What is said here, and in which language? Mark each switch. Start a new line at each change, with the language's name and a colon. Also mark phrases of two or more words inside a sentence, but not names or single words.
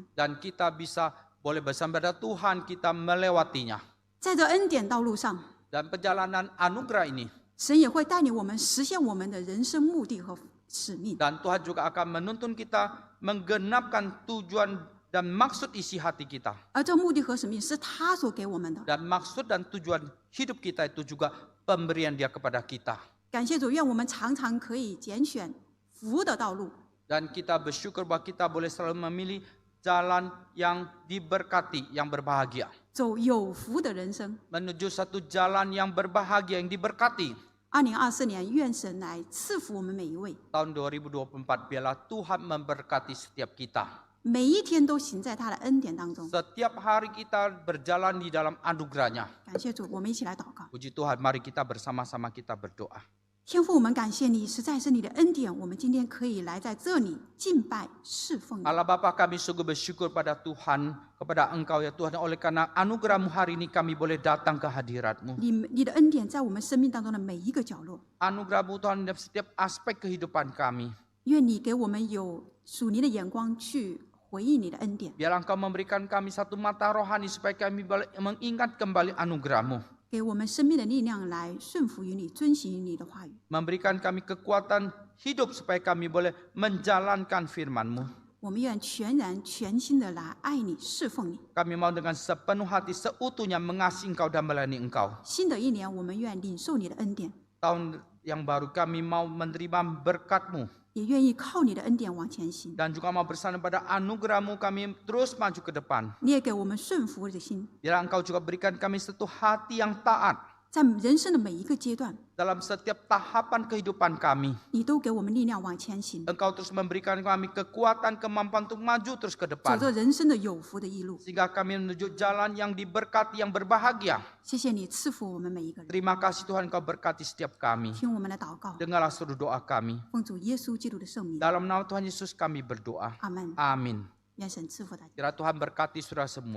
Indonesian: Dan kita bisa boleh bersama pada Tuhan, kita melewatinya.
Chinese: 在这恩典道路上，
Indonesian: Dan perjalanan anugerah ini.
Chinese: 神也会带领我们实现我们的人生目的和使命。
Indonesian: Dan Tuhan juga akan menuntun kita menggenapkan tujuan dan maksud isi hati kita.
Chinese: 而这目的和使命是他所给我们的。
Indonesian: Dan maksud dan tujuan hidup kita itu juga pemberian dia kepada kita.
Chinese: 感谢主，愿我们常常可以拣选福的道路，
Indonesian: Dan kita bersyukur bahwa kita boleh selalu memilih jalan yang diberkati, yang berbahagia.
Chinese: 走有福的人生。
Indonesian: Menuju satu jalan yang berbahagia, yang diberkati.
Chinese: 2024 年，愿神来赐福我们每一位，
Indonesian: Tahun 2024, biarlah Tuhan memberkati setiap kita.
Chinese: 每一天都行在他的恩典当中。
Indonesian: Setiap hari kita berjalan di dalam anugerahnya.
Chinese: 感谢主，我们一起来祷告。
Indonesian: Puji Tuhan, mari kita bersama-sama kita berdoa.
Chinese: 天父，我们感谢你，实在是你的恩典，我们今天可以来在这里敬拜侍奉你。
Indonesian: Allah Bapa, kami sungguh bersyukur pada Tuhan, kepada Engkau ya Tuhan. Oleh karena anugerah-Mu hari ini kami boleh datang ke hadirat-Mu.
Chinese: 你的恩典在我们生命当中的每一个角落，
Indonesian: Anugerah-Mu Tuhan dalam setiap aspek kehidupan kami.
Chinese: 愿你给我们有属灵的眼光去回应你的恩典，
Indonesian: Biar Engkau memberikan kami satu mata rohani supaya kami boleh mengingat kembali anugerah-Mu.
Chinese: 给我们生命的力量来顺服于你，遵行你的话语。
Indonesian: Memberikan kami kekuatan hidup supaya kami boleh menjalankan firman-Mu.
Chinese: 我们愿全然全心的来爱你、侍奉你。
Indonesian: Kami mau dengan sepenuh hati seutuhnya mengasihi Engkau dan melayani Engkau.
Chinese: 新的一年，我们愿领受你的恩典，
Indonesian: Tahun yang baru kami mau menerima berkat-Mu.
Chinese: 也愿意靠你的恩典往前行。
Indonesian: Dan juga mau bersandar pada anugerah-Mu kami terus maju ke depan.
Chinese: 你也给我们顺服的心，
Indonesian: Biar Engkau juga berikan kami satu hati yang taat.
Chinese: 在人生的每一个阶段，
Indonesian: Dalam setiap tahapan kehidupan kami.
Chinese: 你都给我们力量往前行，
Indonesian: Engkau terus memberikan kami kekuatan, kemampuan untuk maju terus ke
Chinese: 走
Indonesian: depan.
Chinese: 着人生的有福的一路。
Indonesian: Sehingga kami menuju jalan yang diberkati, yang berbahagia.
Chinese: 谢谢你赐福我们每一个人，
Indonesian: Terima kasih Tuhan Engkau berkati setiap kami.
Chinese: 听我们的祷告，
Indonesian: Dengarlah seluruh doa kami.
Chinese: 奉主耶稣基督的圣名，
Indonesian: Dalam nama Tuhan Yesus kami berdoa.
Chinese: 阿门。
Indonesian: Amin.
Chinese: 愿神赐福大家。
Indonesian: Kiranya Tuhan berkati saudara semua.